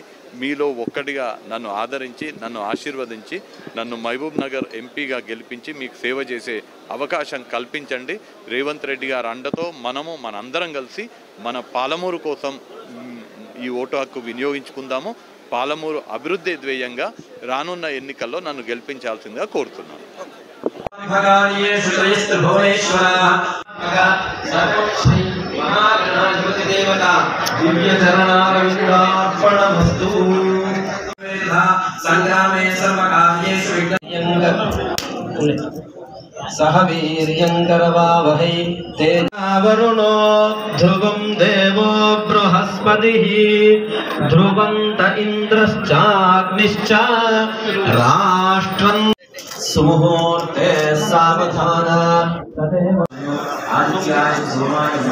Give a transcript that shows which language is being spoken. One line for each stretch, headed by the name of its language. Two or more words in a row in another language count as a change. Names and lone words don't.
Telugu: మీలో ఒక్కటిగా నన్ను ఆదరించి, నన్ను ఆశీర్వదించి, నన్ను మహబూబ్ నగర్ ఎంపీగా గెలిపించి మీకు సేవ చేసే అవకాశం కల్పించండి. రేవంత్ రెడ్డి గారి అండతో మనందరం కలిసి మన పాలమూరు కోసం ఈ ఓటు హక్కు వినియోగించుకుందాము. పాలమూరు అభివృద్ధి ధ్యేయంగా రానున్న ఎన్నికల్లో నన్ను గెలిపించాల్సిందిగా కోరుతున్నాను.
Sanskrit: दिव्य चरणारविंदार्पणमस्तु संग्रामे सर्वकार्येषु सह वीर्यं करवावहै तेजोवरुणो ध्रुवं देवो बृहस्पतिः ध्रुवन्त इन्द्रश्चाग्निश्च राष्ट्रं सुमुहूर्ते सावधान तदेव आदित्याय सोमाय